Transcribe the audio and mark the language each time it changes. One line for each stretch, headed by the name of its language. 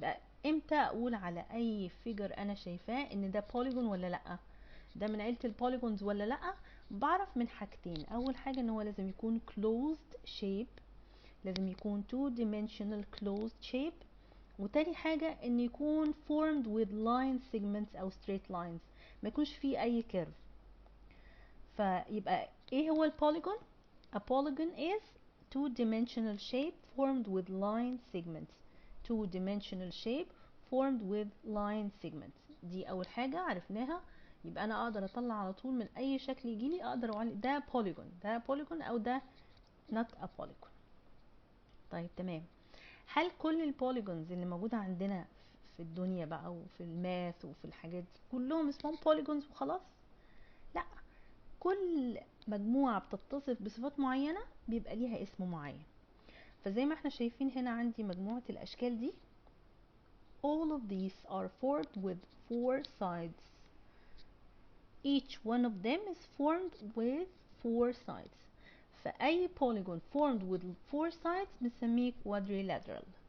Arabic: يبقى امتى اقول على اي فيجر انا شايفاه ان ده polygon ولا لا، ده من عيلة البوليجونز ولا لا؟ بعرف من حاجتين. اول حاجة ان هو لازم يكون closed shape، لازم يكون
English: 2 dimensional closed shape.
Arabic: وتاني حاجة ان يكون
English: formed with line segments
Arabic: او
English: straight lines،
Arabic: ما يكونش فيه اي curve. فيبقى ايه هو البوليجون؟
English: A polygon is 2 dimensional shape formed with line segments. 2 dimensional shape formed with line segments.
Arabic: دي اول حاجة عرفناها. يبقى انا اقدر اطلع على طول من اي شكل يجيلي اقدر اقول ده polygon او ده
English: not a polygon.
Arabic: طيب تمام. هل كل البوليجونز اللي موجودة عندنا في الدنيا بقى وفي الماث وفي الحاجات دي كلهم اسمهم بوليجونز وخلاص؟ لا، كل مجموعة بتتصف بصفات معينة بيبقى ليها اسم معين. فزي ما احنا شايفين هنا عندي مجموعة الاشكال دي
English: all of these are formed with 4 sides. Each one of them is formed with 4 sides.
Arabic: فأي
English: polygon formed with 4 sides
Arabic: بنسميه
English: quadrilateral.